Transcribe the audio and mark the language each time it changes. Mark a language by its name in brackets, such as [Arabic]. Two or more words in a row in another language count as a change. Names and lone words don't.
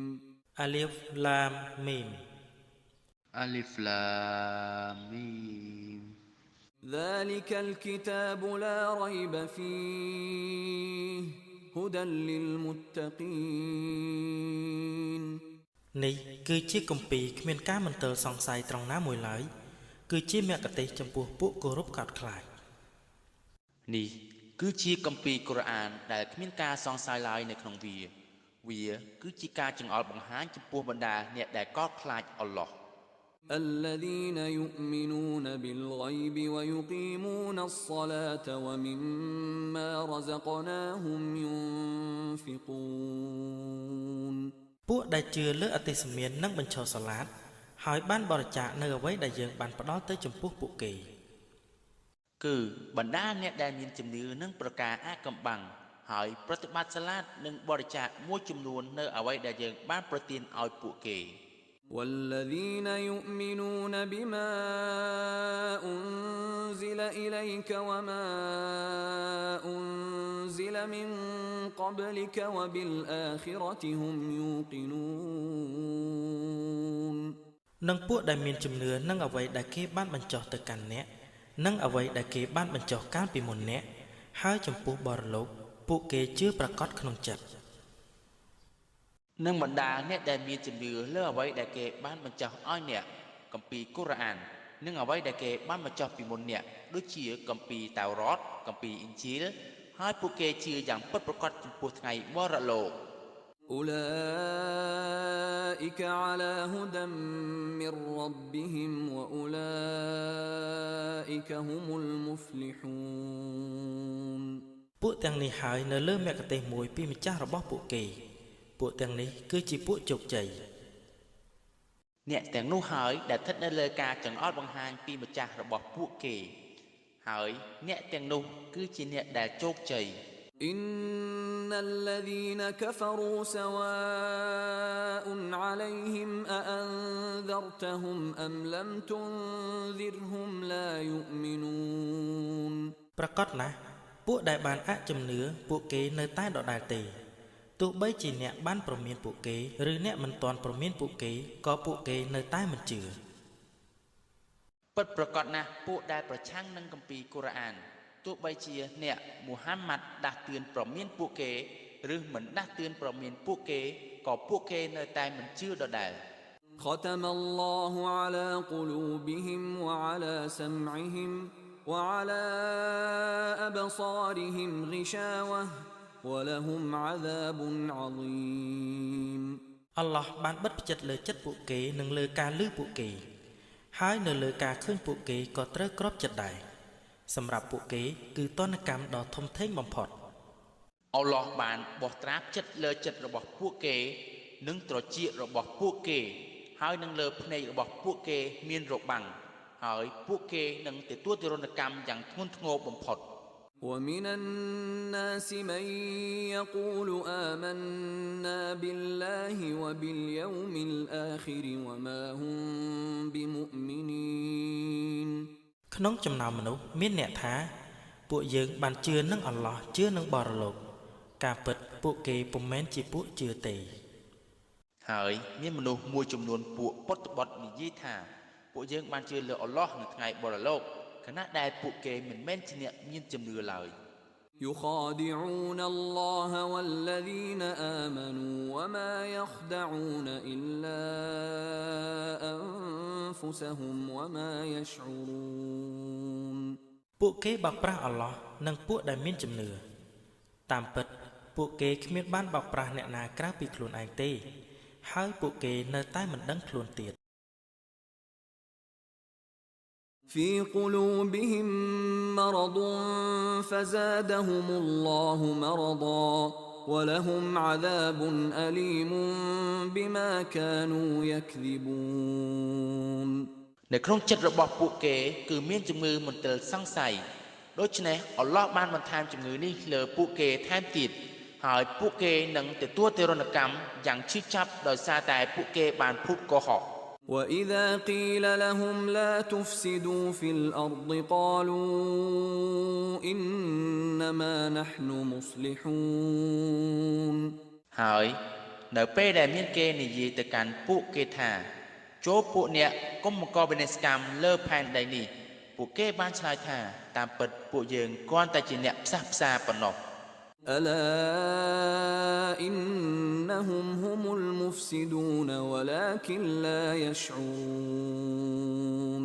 [Arabic] الم الم ذلك الكتاب لا ريب فيه هدى للمتقين [Khmer] នេះគឺជាគម្ពីរគ្មានការមន្ទិលសង្ស័យត្រង់ណាមួយឡើយគឺជាមគ្គទេសចំពោះពួកគោរពកោតខ្លាច នេះគឺជាគម្ពីរកូរ៉ានដែលគ្មានការសង្ស័យឡើយនៅក្នុងវាគឺជាការចង្អុលបង្ហាញចំពោះបណ្ដាអ្នកដែលកោតខ្លាចអល់ឡោះ [Arabic] الذين يؤمنون بالغيب ويقيمون الصلاة ومما رزقناهم ينفقون [Khmer] ពួកដែលជឿលើអតិសមាននិងបញ្ឈរសាឡាតហើយបានបរិច្ចាគនៅអ្វីដែលយើងបានផ្ដល់ទៅចំពោះពួកគេ គឺបណ្ដាអ្នកដែលមានជំនឿនឹងប្រការអាកំបាំងហើយប្រតិបត្តិសាឡាតនិងបរិច្ចាគមួយចំនួននៅអ្វីដែលយើងបានប្រទានឲ្យពួកគេ [Arabic] والذين يؤمنون بما أنزل إليك وما أنزل من قبلك وبالآخرة هم يوقنون [Khmer] និងពួកដែលមានជំនឿនឹងអ្វីដែលគេបានបញ្ចុះទៅកាន់អ្នកនិងអ្វីដែលគេបានបញ្ចុះកាលពីមុនអ្នកហើយចំពោះបរលោកពួកគេជឿប្រកបក្នុងចិត្ត និងបណ្ដាអ្នកដែលមានជំនឿលើអ្វីដែលគេបានបញ្ចុះឲ្យអ្នកគម្ពីរកូរ៉ាននិងអ្វីដែលគេបានបញ្ចុះពីមុនអ្នកដូចជាគម្ពីរតាវរ៉តគម្ពីរអ៊ីនជីលហើយពួកគេជឿយ៉ាងពិតប្រាកដចំពោះថ្ងៃបរលោក [Arabic] أولئك على هدى من ربهم وأولئك هم المفلحون [Khmer] ពួកទាំងនេះហើយនៅលើមគ្គទេសមួយពីម្ចាស់របស់ពួកគេពួកទាំងនេះគឺជាពួកជោគជ័យ អ្នកទាំងនោះហើយដែលស្ថិតនៅលើការចង្អុលបង្ហាញពីម្ចាស់របស់ពួកគេហើយអ្នកទាំងនោះគឺជាអ្នកដែលជោគជ័យ [Arabic] إن الذين كفروا سواء عليهم أأنذرتهم أم لم تنذرهم لا يؤمنون [Khmer] ប្រកបណាស់ពួកដែលបានអជំនឿពួកគេនៅតែដដែលទេទោះបីជាអ្នកបានប្រមានពួកគេឬអ្នកមិនទាន់ប្រមានពួកគេក៏ពួកគេនៅតែមិនជឿ បពិតប្រកបណាស់ពួកដែលប្រឆាំងនឹងគម្ពីរកូរ៉ានទោះបីជាអ្នកមូហាម៉ាត់ដាស់តឿនប្រមានពួកគេឬមិនដាស់តឿនប្រមានពួកគេក៏ពួកគេនៅតែមិនជឿដដែល [Arabic] ختم الله على قلوبهم وعلى سمعهم وعلى أبصارهم غشاوة ولهم عذاب عظيم [Khmer] អល់ឡោះបានបិទផ្ចិតលើចិត្តពួកគេនិងលើការឮពួកគេហើយនៅលើការឃើញពួកគេក៏ត្រូវគ្របចិត្តដែរសម្រាប់ពួកគេគឺទណ្ឌកម្មដ៏ធំធេងបំផុត អល់ឡោះបានបោះត្រាចិត្តលើចិត្តរបស់ពួកគេនិងត្រចៀករបស់ពួកគេហើយនឹងលើភ្នែករបស់ពួកគេមានរបាំងហើយពួកគេនឹងទទួលទរណកម្មយ៉ាងធ្ងន់ធ្ងរបំផុត [Arabic] ومن الناس من يقول آمنا بالله وباليوم الآخر وما هم بمؤمنين [Khmer] ក្នុងចំណោមមនុស្សមានអ្នកថាពួកយើងបានជឿនឹងអល់ឡោះជឿនឹងបរលោកការពិតពួកគេពុំមែនជាពួកជឿទេ ហើយមានមនុស្សមួយចំនួនពួកពុតបត់និយាយថាពួកយើងបានជឿលើអល់ឡោះនៅថ្ងៃបរលោកខណៈដែលពួកគេមិនមែនជាអ្នកមានជំនឿឡើយ [Arabic] يخادعون الله والذين آمنوا وما يخدعون إلا أنفسهم وما يشعرون [Khmer] ពួកគេបោកប្រាស់អល់ឡោះនិងពួកដែលមានជំនឿតាមពិតពួកគេគ្មានបានបោកប្រាស់អ្នកណាក្រៅពីខ្លួនឯងទេហើយពួកគេនៅតែមិនដឹងខ្លួនទៀត [Arabic] في قلوبهم مرض فزادهم الله مرضا ولهم عذاب أليم بما كانوا يكذبون [Khmer] នៅក្នុងចិត្តរបស់ពួកគេគឺមានជំងឺមន្ទិលសង្ស័យដូច្នេះអល់ឡោះបានបន្ថែមជំងឺនេះលើពួកគេថែមទៀតហើយពួកគេនឹងទទួលទរណកម្មយ៉ាងឈឺចាប់ដោយសារតែពួកគេបានភូតកុហក [Arabic] وإذا قيل لهم لا تفسدوا في الأرض قالوا إنما نحن مصلحون [Khmer] ហើយនៅពេល ដែលមានគេនិយាយទៅកាន់ពួកគេថាចូលពួកអ្នកកុំបង្កវិនាសកម្មលើផែនដីនេះពួកគេបានឆ្លើយថាតាមពិតពួកយើងគ្រាន់តែជាអ្នកផ្សះផ្សាប៉ុណ្ណោះ [Arabic] ألا إنهم هم المفسدون ولكن لا يشعرون